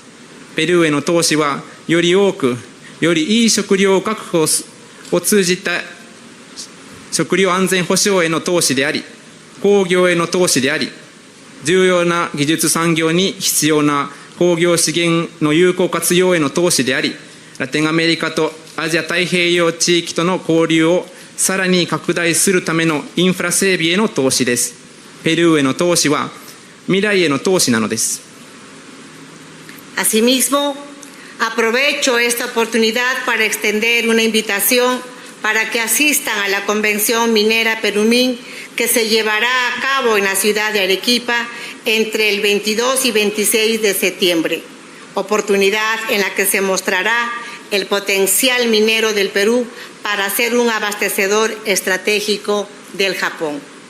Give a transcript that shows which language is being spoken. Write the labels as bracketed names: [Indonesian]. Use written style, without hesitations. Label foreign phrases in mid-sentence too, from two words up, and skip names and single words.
[Japanese] ペルーへの投資はより多くよりいい食料確保を通じた食料安全保障への投資であり、工業への投資であり、重要な技術産業に必要な工業資源の有効活用への投資であり、ラテンアメリカとアジア太平洋地域との交流をさらに拡大するためのインフラ整備への投資です。ペルーへの投資は未来への投資なのです。 [Spanish] Asimismo, aprovecho esta oportunidad para extender una invitación para que asistan a la Convención Minera Perumín que se llevará a cabo en la ciudad de Arequipa entre el 22 y 26 de septiembre, oportunidad en la que se mostrará el potencial minero del Perú para ser un abastecedor estratégico del Japón.